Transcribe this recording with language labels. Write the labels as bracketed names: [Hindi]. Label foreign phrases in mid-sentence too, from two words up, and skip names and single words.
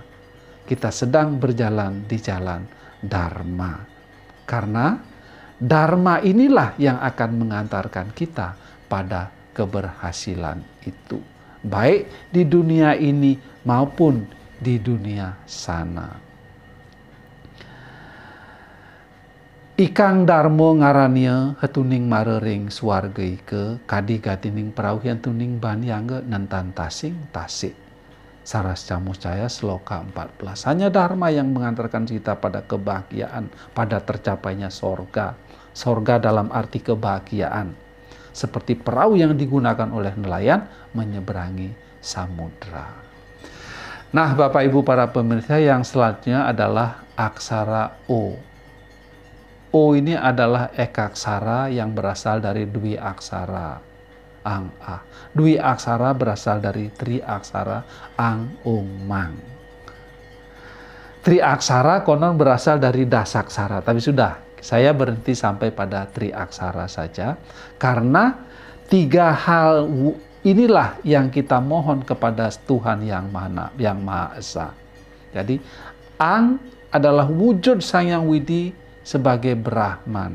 [Indonesian] Kita sedang berjalan di jalan Dharma. Karena Dharma inilah yang akan mengantarkan kita pada keberhasilan itu, baik di dunia ini maupun di dunia sana. [Kawi] Ikang darmo ngarannya hetuning marering swarga ike kadi gatining perawian tuning banyangge nentan tasing tasik. [Indonesian] Saras Camuscaya Sloka 14. Hanya dharma yang mengantarkan kita pada kebahagiaan, pada tercapainya sorga. Sorga dalam arti kebahagiaan. Seperti perahu yang digunakan oleh nelayan menyeberangi samudra. Nah, Bapak Ibu para pemirsa, yang selanjutnya adalah aksara O. O ini adalah ekaksara yang berasal dari dwi aksara ang a. Dwi aksara berasal dari tri aksara ang ung mang. Tri aksara konon berasal dari dasaksara, tapi sudah, saya berhenti sampai pada tri aksara saja, karena tiga hal inilah yang kita mohon kepada Tuhan yang Maha Esa. Jadi, Ang adalah wujud Sang Yang Widi sebagai Brahman.